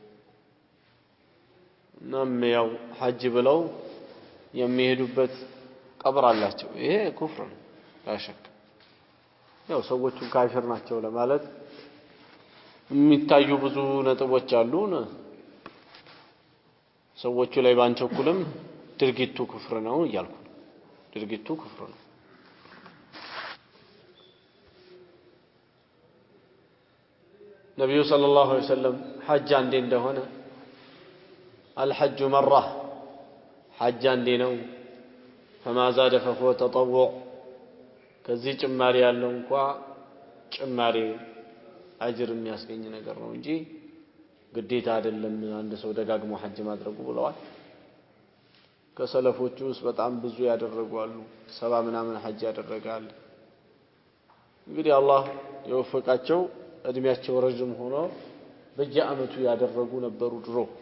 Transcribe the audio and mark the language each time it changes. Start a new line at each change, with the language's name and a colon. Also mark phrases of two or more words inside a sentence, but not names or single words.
Amharic: እናም ያው ሐጅ ብለው የሚሄዱበት ቀብር አላቸው። ይሄ ኩፍር ነው ታሸክ ያው ሰዎቹ ካፊር ናቸው ለማለት የሚታዩ ብዙ ነጥቦች አሉ። ሰዎቹ ላይ ባንቸኩልም ድርጊቱ ኩፍር ነው እያልኩ ድርጊቱ ኩፍር ነው። ነብዩ
Arabic: صلى الله عليه وسلم
Amharic: ሐጅ አንዴ እንደሆነ
Arabic: الحج مرة
Amharic: ሐጅ አንዴ ነው فما
Arabic: زاد فهو تطوع
Amharic: ከዚህ ጭማሪ ያለው እንኳን ጭማሪ አጅር የሚያስገኝ ነገር ነው እንጂ ግዴታ አይደለም አንድ ሰው ደጋግሞ ሐጅ ማድረጉ ብለዋል። ከሰለፎቹ ውስጥ በጣም ብዙ ያደረጉ አሉ። 70 ምናምን ሐጅ ያደረጋል። እንግዲህ አላህ የወፈቃቸው እድሜያቸው ረጅም ሆኖ በየአመቱ ያደረጉ ነበሩ ድሮ።